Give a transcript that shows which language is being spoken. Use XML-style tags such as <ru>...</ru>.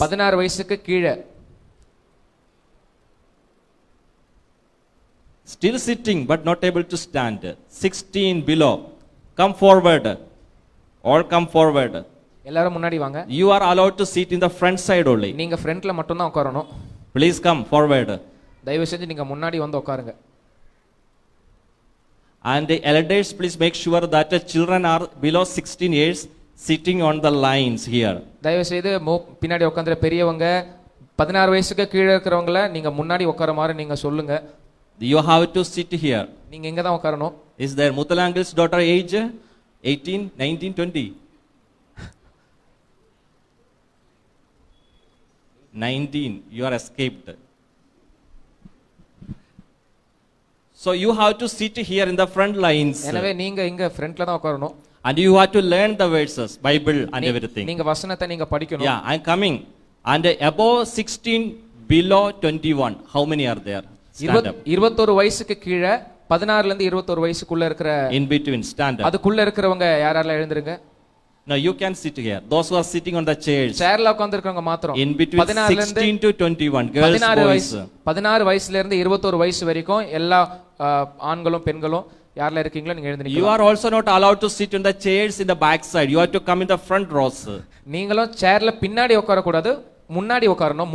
<ta>16 வயசுக்கு கீழே.</ta> <en>Still sitting but not able to stand. 16 below. Come forward. All come forward.</en> <ta>எல்லாரும் முன்னாடி வாங்க.</ta> <en>You are allowed to sit in the front side only.</en> <ta>நீங்க ஃப்ரண்ட்ல மட்டும் தான் உட்காரணும்.</ta> <en>Please come forward.</en> <ta>தயவு செஞ்சு நீங்க முன்னாடி வந்து உட்காருங்க.</ta> <en>And the elders, please make sure that the children are below 16 years sitting on the lines here.</en> <ta>தயவு செய்து பின்னாடி உட்கார்ந்துற பெரியவங்க 16 வயசுக்கு கீழே இருக்கிறவங்கள நீங்க முன்னாடி உட்கார மாதிரி நீங்க சொல்லுங்க.</ta> <en>You have to sit here.</en> <ta>நீங்க எங்க தான் உட்காரணும்?</ta> <en>Is there Muthalangal's daughter age 18, 19, 20? 19, you are escaped. So you have to sit here in the front lines.</en> <ta>எனவே நீங்க இங்க ஃப்ரண்ட்ல தான் உட்காரணும்.</ta> <en>And you have to learn the verses, Bible and everything.</en> <ta>நீங்க வசனத்தை நீங்க படிக்கணும்.</ta> <en>Yeah, I am coming. And above 16, below 21, how many are there? Stand up.</en> <ta>21 வயசுக்கு கீழே 16ல இருந்து 21 வயசுக்குள்ள இருக்கிற</ta> <en>In between, stand up.</en> <ta>அதுக்குள்ள இருக்கிறவங்க யாரெல்லாம் எழுந்திருங்க.</ta> <en>No, you can sit here. Those who are sitting on the chairs.</en> <ta>சேர்ல உட்கார்ந்திருக்கவங்க மாத்திரம்.</ta> <en>In between 16 to 21, girls, boys.</en> <ta>16 வயசுல இருந்து 21 வயசு வரைக்கும் எல்லா ஆண்களும் பெண்களும் யாரெல்லாம் இருக்கீங்களோ நீங்க எழுந்திருங்க.</ta> <en>You are also not allowed to sit on the chairs in the back side. You have to come in the front rows.</en> <ta>நீங்களும் சேர்ல பின்னாடி உட்கார கூடாது, முன்னாடி உட்காரணும்.</ta>